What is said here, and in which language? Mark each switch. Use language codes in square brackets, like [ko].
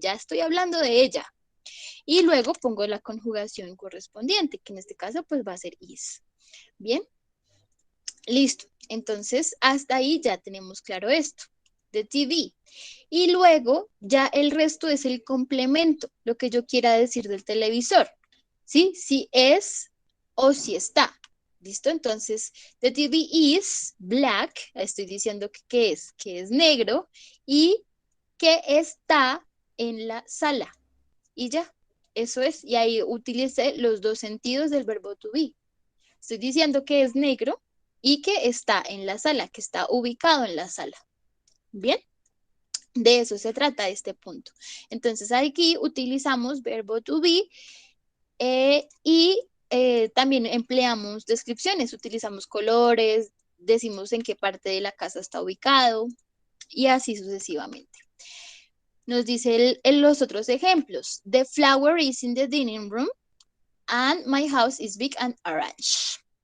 [es] Ya estoy hablando de ella. Y luego pongo la conjugación correspondiente, que en este caso pues va a ser is. Bien, listo. Entonces hasta ahí ya tenemos claro esto de TV. Y luego ya el resto es el complemento, lo que yo quiera decir del televisor. ¿Sí? Si es o si está. ¿Listo? Entonces, [en] the TV is black. [es] Estoy diciendo que es negro y que está en la sala. Y ya, eso es. Y ahí utilicé los dos sentidos del verbo to be. Estoy diciendo que es negro y que está en la sala, que está ubicado en la sala. Bien, de eso se trata este punto. Entonces aquí utilizamos verbo to be y también empleamos descripciones, utilizamos colores, decimos en qué parte de la casa está ubicado y así sucesivamente. Nos dice los otros ejemplos. [en] The flower is in the dining room and my house is big and orange.